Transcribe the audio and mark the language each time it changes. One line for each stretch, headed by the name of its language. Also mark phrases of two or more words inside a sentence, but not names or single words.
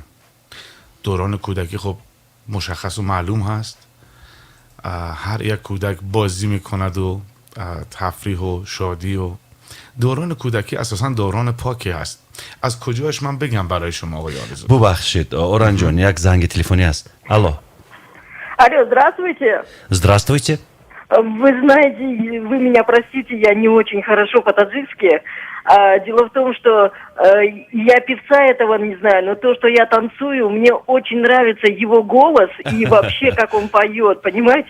Persian: دوران کودکی خب مشخص و معلوم هست. هر یک کودک بازی میکند و تفریح و شادی و دوران کودکی اساسا دوران پاکی هست. از کجاش من بگم برای شما آقای آرزو؟ ببخشید اوران جان، یک زنگ تلفنی است. الو.
Russian: Алло, здравствуйте. Здравствуйте. Вы знаете, вы меня простите, я не очень хорошо по-таджикски. Дело в том, что я певца этого не знаю, но то, что я танцую, мне очень нравится его голос и вообще, как он поет, понимаете?